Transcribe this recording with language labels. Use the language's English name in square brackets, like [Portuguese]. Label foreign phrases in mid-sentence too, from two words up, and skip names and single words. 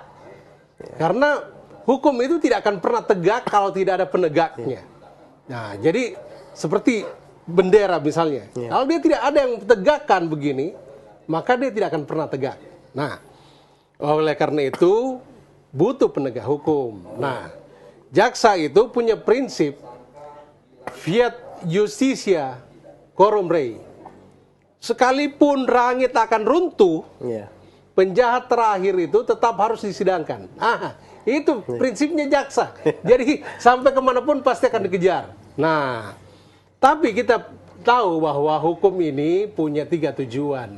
[Indonesian] Karena hukum itu tidak akan pernah tegak kalau tidak ada penegaknya. Nah, jadi seperti bendera misalnya. Kalau dia tidak ada yang tegakkan begini, maka dia tidak akan pernah tegak. Nah, oleh karena itu butuh penegak hukum. Nah, jaksa itu punya prinsip [Latin] fiat justitia coram rei. [Indonesian] Sekalipun langit akan runtuh, penjahat terakhir itu tetap harus disidangkan. Itu prinsipnya jaksa. Jadi sampai kemanapun pasti akan dikejar. Nah, tapi kita tahu bahwa hukum ini punya 3 tujuan.